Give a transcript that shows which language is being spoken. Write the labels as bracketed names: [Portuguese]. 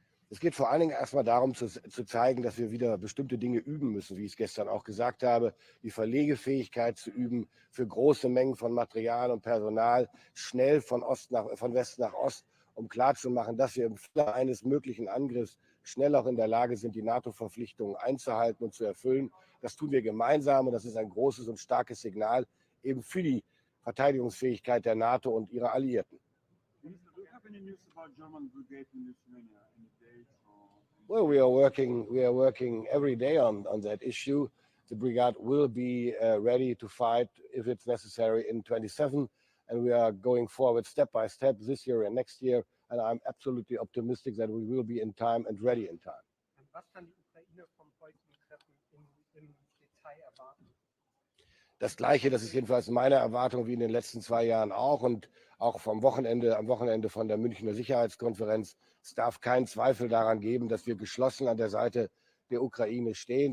[German] Es geht vor allen Dingen erstmal darum zu zeigen, dass wir wieder bestimmte Dinge üben müssen, wie ich es gestern auch gesagt habe, die Verlegefähigkeit zu üben für große Mengen von Material und Personal, schnell von West nach Ost, um klarzumachen, dass wir im Falle eines möglichen Angriffs schnell auch in der Lage sind, die NATO-Verpflichtungen einzuhalten und zu erfüllen. Das tun wir gemeinsam und das ist ein großes und starkes Signal eben für die Verteidigungsfähigkeit der NATO und ihrer Alliierten. [English] Minister, do you have any news about German brigade in Lithuania? Any dates or? Well, we are working every day on that issue. The brigade will be ready to fight if it's necessary in 27, and we are going forward step by step this year and next year. And I'm absolutely optimistic that we will be in time and ready in time. [German] Was kann die Ukraine vom heutigen Treffen im Detail erwarten? Das Gleiche, das ist jedenfalls meine Erwartung wie in den letzten 2 Jahren auch und auch am Wochenende von der Münchner Sicherheitskonferenz. Es darf keinen Zweifel daran geben, dass wir geschlossen an der Seite der Ukraine stehen.